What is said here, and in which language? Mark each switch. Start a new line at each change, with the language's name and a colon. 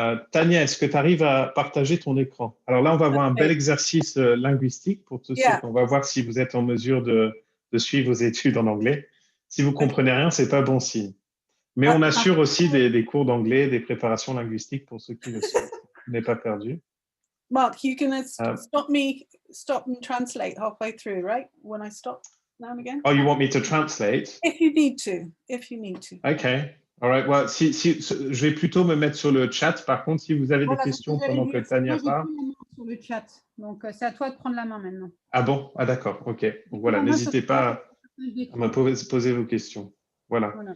French: Tania, est-ce que tu arrives à partager ton écran? Alors là, on va avoir un bel exercice linguistique pour tous ceux qu'on va voir si vous êtes en mesure de suivre vos études en anglais. Si vous ne comprenez rien, ce n'est pas bon signe. Mais on assure aussi des cours d'anglais, des préparations linguistiques pour ceux qui le souhaitent. Vous n'êtes pas perdu.
English: Mark, you're going to stop and translate halfway through, right? When I stop now and again. Oh, you want me to translate? If you need to. Okay. All right.
French: Well, je vais plutôt me mettre sur le chat. Par contre, si vous avez des questions pendant que Tania parle. Sur le chat. Donc, c'est à toi de prendre la main maintenant. Ah bon? Ah d'accord. OK. Donc voilà, n'hésitez pas à me poser vos questions. Voilà.